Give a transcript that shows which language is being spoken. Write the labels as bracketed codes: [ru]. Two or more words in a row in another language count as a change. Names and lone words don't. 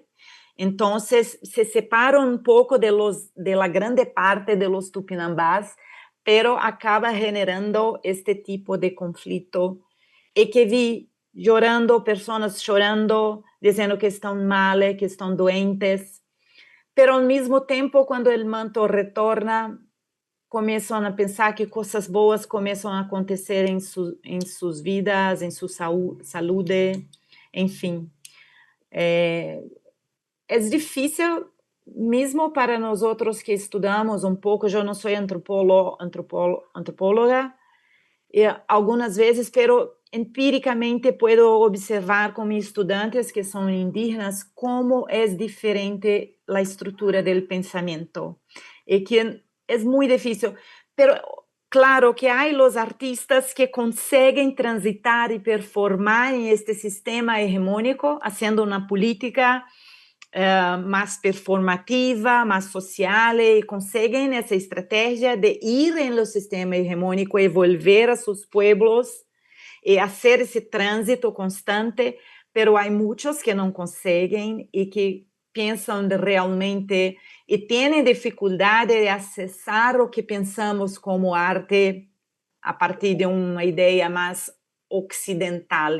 [es] Entonces se separa un poco de la grande parte de los tupinambás, pero acaba generando este tipo de conflicto, y que vi llorando, personas llorando, diciendo que están mal, que están doentes, pero al mismo tiempo cuando el manto retorna, [pt] começam a pensar que coisas boas começam a acontecer em suas vidas, em sua saúde, enfim. É difícil, mesmo para nós outros que estudamos um pouco, eu não sou antropóloga, e algumas vezes, [es] pero empíricamente puedo observar [pt] com meus estudantes que são indígenas como é diferente a estrutura do pensamento, e [es] que es muy difícil, pero claro que hay los artistas que consiguen transitar y performar en este sistema hegemónico, haciendo una política más performativa, más social, y consiguen esa estrategia de ir en el sistema hegemónico y volver a sus pueblos y hacer ese tránsito constante, pero hay muchos que no consiguen y que piensan realmente y tienen dificultad de accesar lo que pensamos como arte a partir de una idea más occidental.